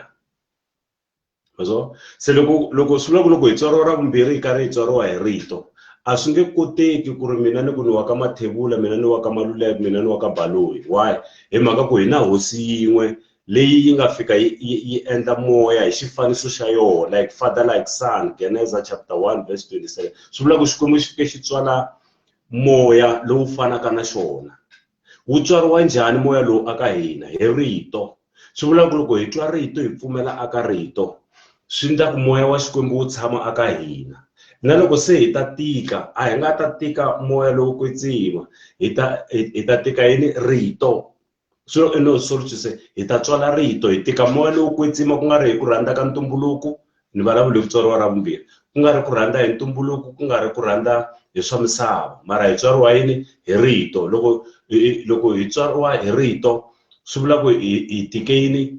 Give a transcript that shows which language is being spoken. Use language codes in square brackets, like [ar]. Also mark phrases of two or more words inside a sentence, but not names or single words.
[ts] So se loko swi vula ku loko hi tswariwa ra vumbirhi hi karhi hi tswariwa hi rito, a swi nge koteki ku ri mina ni ku ni wa ka Mathebula, mina ni wa ka Maluleke, mina ni wa ka Baloyi. Why? Hi mhaka ku hi na hosi yin'we leyi yi nga fika yi endla moya hi xifaniso xa yona, [en] like Father like Son, Genesis chapter 1 verse 27. [ts] Swi vula ku Xikwembu xi fike xi tswala moya lowu fanaka na xona. Wu tswariwa njhani moya lowu aka hina? Hi rito. Swi vula ku loko hi twa rito hi pfumela aka rito, swi endla ku moya wa Xikwembu wu tshama aka hina. Na loko se hi ta tika, a hi nga ta tika moya lowu kwetsima, hi ta tika yini? Rito. [en] So sorry to say, [ts] hi ta tswala rito, hi tika moya lowu kwetsima, ku nga ri hi ku rhandza ka ntumbuluko, ni vulavula hi ku tswariwa ra vumbirhi, ku nga ri ku rhandza hi ntumbuluko, ku nga ri ku rhandza hi swa misava, mara hi tswariwa yini? Hi rito. Loko hi tswariwa hi rito, swi vula ku hi tike yini?